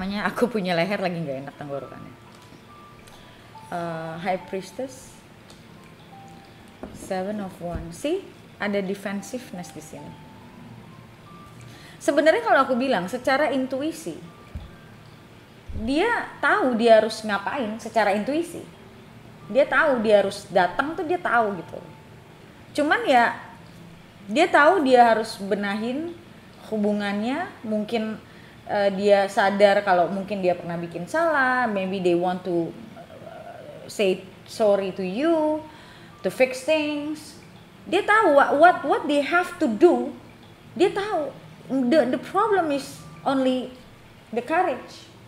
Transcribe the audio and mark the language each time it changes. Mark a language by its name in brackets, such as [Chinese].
[Indonesian] Aku punya leher lagi nggak enak tenggorokannya. [English] High Priestess, Seven of Wands. [Indonesian] See, ada defensiveness di sini. Sebenarnya kalau aku bilang secara intuisi, dia tahu dia harus ngapain secara intuisi. Dia tahu dia harus datang tuh, dia tahu gitu. Cuman ya dia tahu dia harus benahin hubungannya. Mungkin dia sadar kalau mungkin dia pernah bikin salah. [English] Maybe they want to say sorry to you, to fix things. [Indonesian] Dia tahu [English] what they have to do. Dia tahu. The problem is only the courage.